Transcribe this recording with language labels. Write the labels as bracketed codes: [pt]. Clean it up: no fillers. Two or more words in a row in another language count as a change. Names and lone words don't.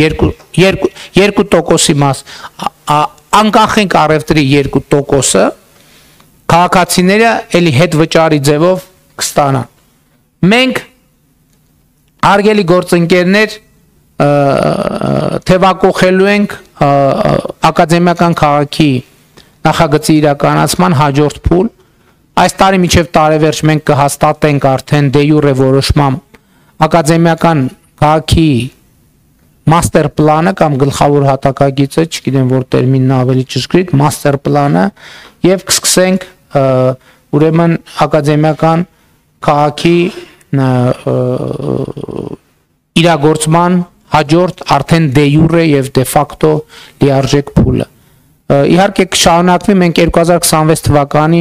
[hy] 2%-ի մաս, անկախիկ առևտրի 2%-ը քաղաքացիները էլի հետ վճարի ձևով կստանան։ Մենք հարգելի գործընկերներ թևակողելու ենք ակադեմիական քաղաքի նախագծի իրականացման հաջորդ փուլ։ Այս տարի մինչև տարեվերջ մենք կհաստատենք արդեն [la] de jure [hy] որոշմամբ ակադեմիական քաղաքի [en] master plan- [hy] ը կամ գլխավոր հատակագիծը, չգիտեմ որ տերմինն ավելի ճշգրիտ, [en] master plan- [hy] ը եւ կսկսենք ուրեմն ակադեմիական քաղաքի իրագործման հաջորդ արդեն [la] de jure [hy] եւ [la] de facto [hy] լիարժեք փուլը։ Իհարկե կշարունակվի, մենք 2026 թվականին